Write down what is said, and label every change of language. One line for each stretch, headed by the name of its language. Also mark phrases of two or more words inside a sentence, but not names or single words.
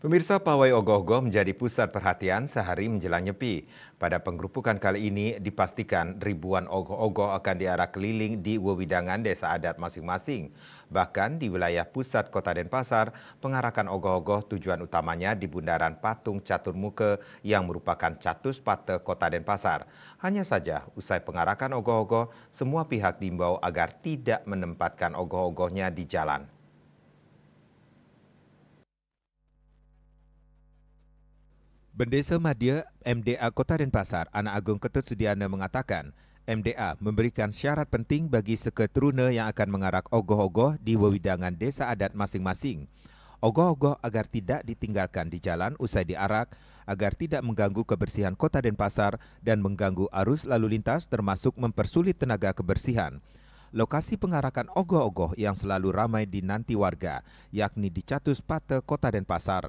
Indonesian: Pemirsa, pawai ogoh-ogoh menjadi pusat perhatian sehari menjelang Nyepi. Pada penggerupukan kali ini dipastikan ribuan ogoh-ogoh akan diarak keliling di wewidangan desa adat masing-masing. Bahkan di wilayah pusat Kota Denpasar, pengarakan ogoh-ogoh tujuan utamanya di bundaran Patung Catur Muke yang merupakan Catus Pate Kota Denpasar. Hanya saja, usai pengarakan ogoh-ogoh, semua pihak diimbau agar tidak menempatkan ogoh-ogohnya di jalan. Bendesa Madya MDA Kota Denpasar, Anak Agung Ketut Sudiana mengatakan, MDA memberikan syarat penting bagi seketeruna yang akan mengarak ogoh-ogoh di wewidangan desa adat masing-masing. Ogoh-ogoh agar tidak ditinggalkan di jalan usai diarak, agar tidak mengganggu kebersihan Kota Denpasar dan mengganggu arus lalu lintas termasuk mempersulit tenaga kebersihan. Lokasi pengarakan ogoh-ogoh yang selalu ramai dinanti warga, yakni di Catus Pate Kota Denpasar.